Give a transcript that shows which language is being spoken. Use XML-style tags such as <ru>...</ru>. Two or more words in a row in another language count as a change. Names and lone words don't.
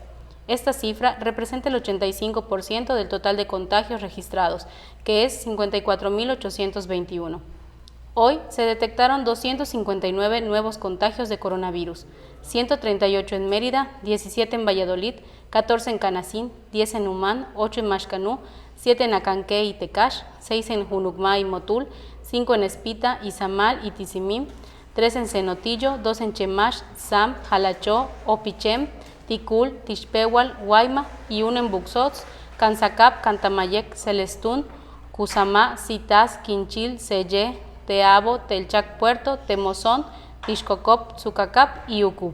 <es>Esta cifra representa el 85% del total de contagios registrados, que es 54.821. Hoy se detectaron 259 nuevos contagios de coronavirus, 138 en Mérida, 17 en Valladolid, 14 en Canacín, 10 en Umán, 8 en Maxcanú, 7 en Acanqué y Tecash, 6 en Junucmá y Motul, 5 en Espita, Izamal y Tizimín, 3 en Cenotillo, 2 en Chemash, Sam, Jalachó, Opichem, Ticul, Tixpehual, Guayma y 1 en Buxots, Canzacap, Cantamayec, Celestún, Cusamá, Citas, Quinchil, Sellé, Teabo, Telchac Puerto, Temozón, Tixcocop, Tzucacap y Ucu.</es>